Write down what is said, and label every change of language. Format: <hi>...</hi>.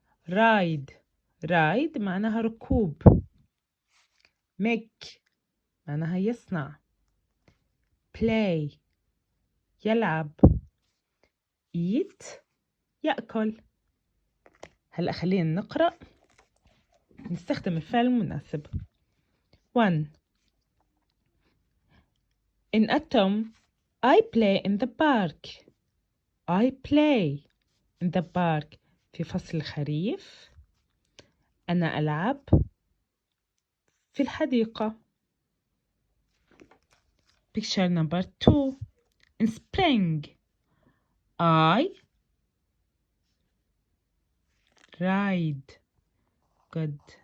<ar>ride معناها ركوب. make معناها يصنع. play يلعب. eat يأكل. هلأ خلينا نقرأ نستخدم الفعل المناسب. 1.</ar> <en>In autumn, I play in the park. I play in the park.</en> <ar>في فصل الخريف أنا ألعب في الحديقة.</ar> <en>Picture number 2. In spring, I ride. Good.</en>